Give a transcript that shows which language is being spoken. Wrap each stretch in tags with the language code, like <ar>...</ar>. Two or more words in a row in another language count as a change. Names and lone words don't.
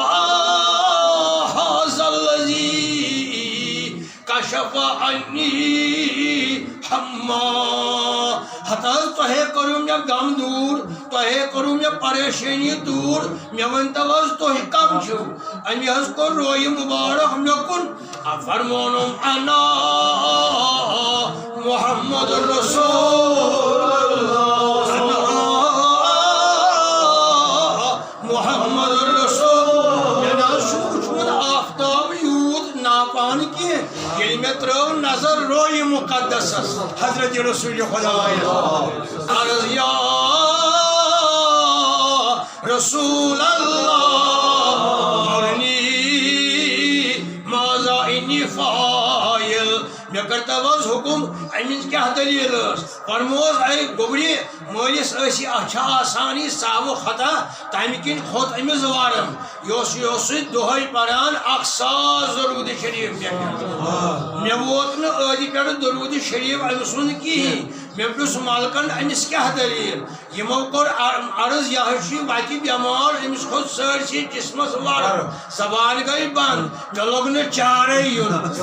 <ar>ہذا الذی کشف عنی</ar> <ks>ہما ہتھ حظ تۄہے کوٚروٕ مےٚ غم دوٗر تۄہے کوٚروٕ مےٚ پریشٲنی دوٗر مےٚ ؤنۍتو حظ تُہۍ کم چھِو اَمہِ حظ کوٚر رویہِ مُبارک مےٚ کُن فرمونُم انا</ks> <ar>محمد رسول محمد رسول</ar> <ks>مےٚ نہ حظ چھُ وُچھمُت آفتاب یوٗت ناپان کینٛہہ ییٚلہِ مےٚ ترٲو نظر رویہِ مُقدسس حضرت رسول خۄدایس عرض</ks> <ar>یا رسول اللہ مرنی ماذا انی فاعل</ar> <ks>مےٚ کٔرتو حظ حُکُم اَمِچ کیٛاہ دٔلیٖل ٲس فرمووس اے گوٚبرِ مٲلِس ٲسی اَتھ چھِ آسان یہِ ساوٕ خطا تَمہِ کِنۍ کھوٚت أمِس وَرم یہِ اوسُے دۄہَے پران 1000 درود شریٖف مےٚ ووت نہٕ ٲدِ پٮ۪ٹھ درود شریٖف أمۍ سُنٛد کِہیٖنۍ مےٚ پرٛژھ ملکن أمِس کیٛاہ دٔلیٖل یِمو کوٚر عرض یہِ حظ چھُ وتہِ بٮ۪مار أمِس کھوٚت سٲرسٕے جسمس ورم زبان گٔے بنٛد مےٚ لوٚگ نہٕ چارے یُن</ks>